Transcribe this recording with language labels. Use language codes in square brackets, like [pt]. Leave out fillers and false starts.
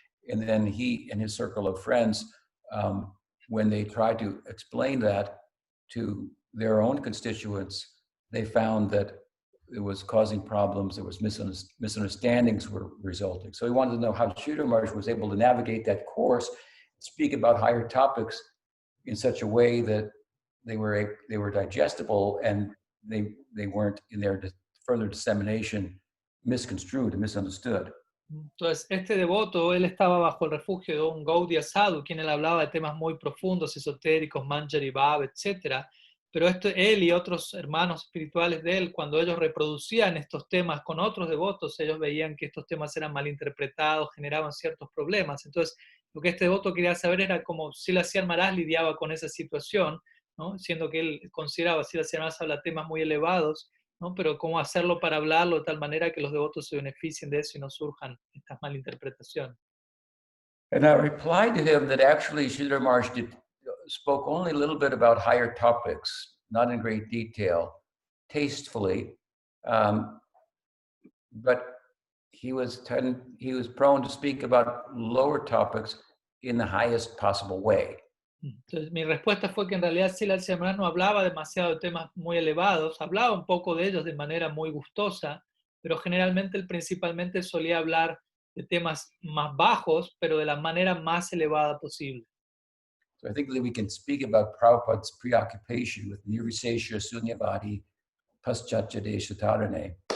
[en] And then he and his circle of friends, when they tried to explain that to their own constituents, they found that it was causing problems. There was misunderstandings were resulting. So he wanted to know how Sridhar Maharaj was able to navigate that course, speak about higher topics in such a way that they were digestible and they weren't in their further dissemination misconstrued and misunderstood. [es] Entonces, este devoto, él estaba bajo el refugio de un Gaudiya Sadhu, quien él hablaba de temas muy profundos, esotéricos, Manjari Bhav, etc. Pero él y otros hermanos espirituales de él, cuando ellos reproducían estos temas con otros devotos, ellos veían que estos temas eran malinterpretados, generaban ciertos problemas. Entonces, lo que este devoto quería saber era cómo Srila Maharaj lidiaba con esa situación, ¿no? Siendo que él consideraba que Srila Maharaj habla temas muy elevados, ¿no? Pero cómo hacerlo para hablarlo de tal manera que los devotos se beneficien de eso y no surjan estas malinterpretaciones. [en] And I replied to him that actually Sridhar Maharaj spoke only a little bit about higher topics, not in great detail, tastefully, but he was prone to speak about lower topics in the highest possible way. [es] Entonces, mi respuesta fue que en realidad Srila Maharaj no hablaba demasiado de temas muy elevados, hablaba un poco de ellos de manera muy gustosa, pero generalmente él principalmente solía hablar de temas más bajos, pero de la manera más elevada posible. [en] So I think that we can speak about Prabhupada's preoccupation with Nirvisesha Sunyavadi Paschachade Shatarane